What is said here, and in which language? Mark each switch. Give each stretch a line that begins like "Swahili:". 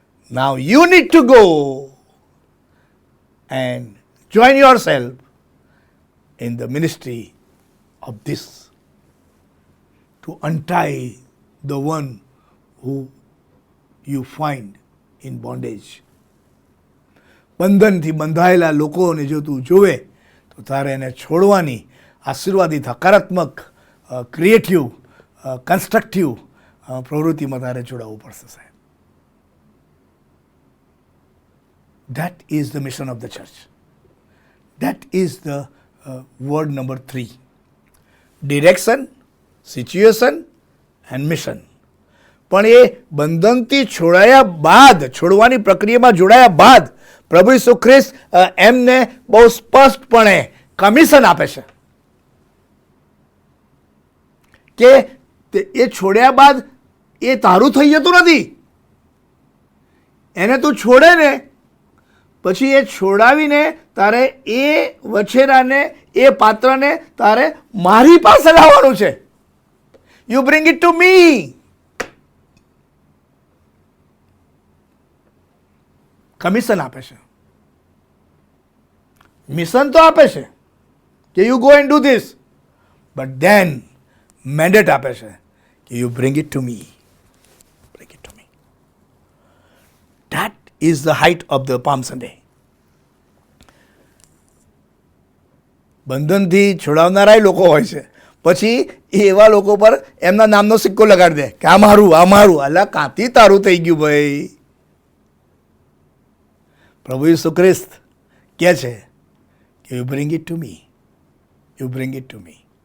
English: Now you need to go and join yourself in the ministry of this, to untie the one who you find in bondage.
Gujarati: બંધનથી બંધાયેલા લોકોને જો તું જોવે તો તારે એને છોડવાની આશીર્વાદિત, હકારાત્મક, ક્રિએટિવ, કન્સ્ટ્રક્ટિવ પ્રવૃત્તિમાં તારે જોડાવવું પડશે સાહેબ.
English: That is the mission of the church. That is the word number 3. Direction, situation and mission.
Gujarati: પણ એ બંધનથી છોડાયા બાદ, છોડવાની પ્રક્રિયામાં જોડાયા બાદ પ્રભુ ઈસુ ખ્રિસ્ત એમને બહુ સ્પષ્ટપણે કમિશન આપે છે કે એ છોડ્યા બાદ એ તારું થઈ જતું નથી. એને તું છોડે ને પછી એ છોડાવીને તારે એ વછેરાને, એ પાત્રને તારે મારી પાસે લાવવાનું છે.
English: You bring it to me.
Gujarati: Commission આપે છે, મિશન તો આપે છે કે
English: You go and do this, but then mandate આપે છે કે you bring it to me. Bring it to me. That is the height of the Palm Sunday.
Gujarati: બંધનથી છોડાવનારા લોકો હોય છે, પછી એવા લોકો પર એમના નામનો સિક્કો લગાડી દે કે આ મારું, આ મારું. અલા કાંથી તારું થઈ ગયું ભાઈ? પ્રભુ ઈસુ ખ્રિસ્ત કહે છે કે
English: You bring it to me, you bring it to me.